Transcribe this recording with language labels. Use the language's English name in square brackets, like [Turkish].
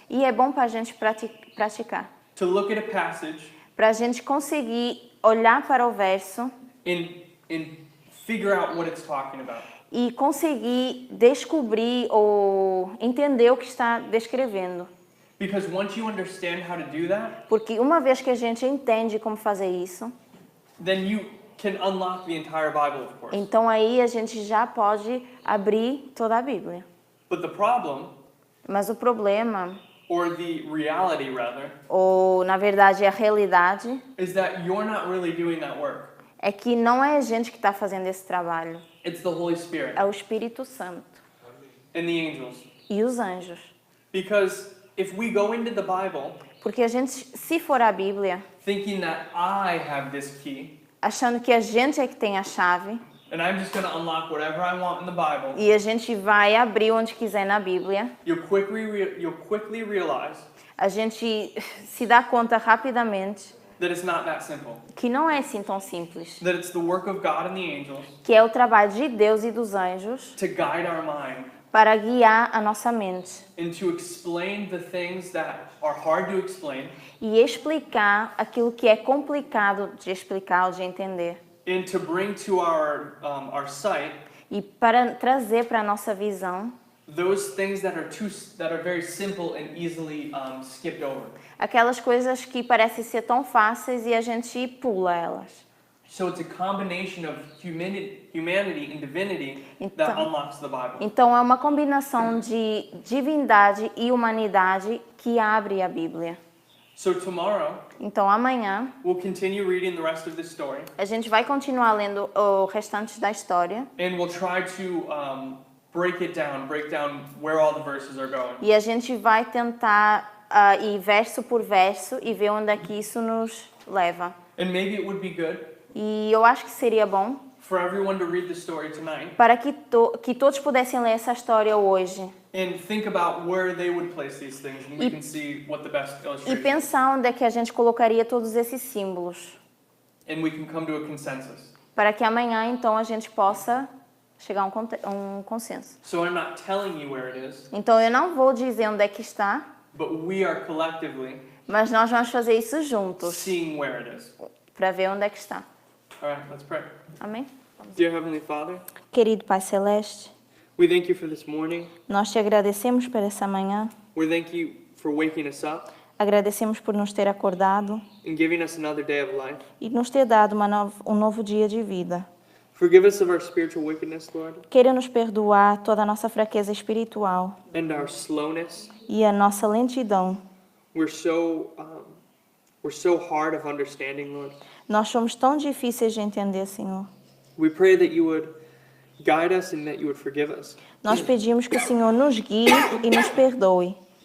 [Portuguese] E é bom para a gente praticar. [English] to look at a passage [Portuguese] Para a gente conseguir olhar para o verso [English] and figure out what it's talking about. [Portuguese] e conseguir descobrir ou entender o que está descrevendo. [English] Because once you understand how to do that, [Portuguese] Porque uma vez que a gente entende como fazer isso, [English] then you can unlock the entire Bible, of course. [Portuguese] então aí a gente já pode abrir toda a Bíblia. [English] But the problem, [Portuguese] Mas o problema, [English] or the reality rather, [Portuguese] ou na verdade a realidade, [English] is that you're not really doing that work. [Portuguese] é que não é a gente que está fazendo esse trabalho, [English] It's the Holy Spirit [Portuguese] é o Espírito Santo [English] and the angels. [Portuguese] e os anjos. [English] Because if we go into the Bible [Portuguese] Porque a gente, se for a Bíblia, [English] thinking that I have this key, [Portuguese] achando que a gente é que tem a chave, [English] and I'm just going to unlock whatever I want in the Bible, [Portuguese] e a gente vai abrir onde quiser na Bíblia, [English] you'll quickly realize [Portuguese] a gente se dá conta rapidamente [English] that it's not that simple. [Portuguese] que não é assim tão simples. [English] That it's the work of God and the angels [Portuguese] Que é o trabalho de Deus e dos anjos [English] to guide our mind [Portuguese] para guiar a nossa mente [English] and to explain the things that are hard to explain [Portuguese] e explicar aquilo que é complicado de explicar ou de entender. [English] and to bring to our sight [Portuguese] E para trazer para a nossa visão [English] those things that are very simple and easily skipped over. [Portuguese] aquelas coisas que parecem ser tão fáceis e a gente pula elas. [English] So it's a combination of humanity and divinity that [Portuguese] Então- [English] unlocks the Bible. [Portuguese] Então é uma combinação de divindade e humanidade que abre a Bíblia. [English] So tomorrow [Portuguese] Então amanhã [English] we'll continue reading the rest of the story [Portuguese] a gente vai continuar lendo o restante da história [English] and we'll try to break down where all the verses are going. [Portuguese] e a gente vai tentar ir verso por verso e ver onde é que isso nos leva. [English] And maybe it would be good [Portuguese] E eu acho que seria bom [English] for everyone to read the story tonight [Portuguese] para que todos pudessem ler essa história hoje [English] and think about where they would place these things, and we [Portuguese] E- [English] can see what the best [Portuguese] e [English] illustration. [Portuguese] pensar onde é que a gente colocaria todos esses símbolos, [English] And we can come to a consensus. [Portuguese] para que amanhã então a gente possa chegar a um consenso. [English] So I'm not telling you where it is, [Portuguese] Então eu não vou dizer onde é que está, [English] but we are collectively [Portuguese] mas nós vamos fazer isso juntos [English] seeing where it is. [Portuguese] para ver onde é que está. [English] All right, let's pray. [Portuguese] Amém? [English] Dear Heavenly Father, [Portuguese] Querido Pai Celeste, [English] we thank you for this morning. [Portuguese] nós te agradecemos por essa manhã, [English] We thank you for waking us up [Portuguese] agradecemos por nos ter acordado [English] and giving us another day of life. [Portuguese] e nos ter dado um novo dia de vida. [English] Forgive us of our spiritual wickedness, Lord, [Portuguese] Queira nos perdoar toda a nossa fraqueza espiritual [English] and our slowness. [Portuguese] e a nossa lentidão. [English] We're so hard of understanding, Lord. [Portuguese] Nós somos tão difíceis de entender, Senhor. [English] We pray that you would guide us and that you would forgive us [Portuguese] Nós pedimos que o Senhor nos guie e nos perdoe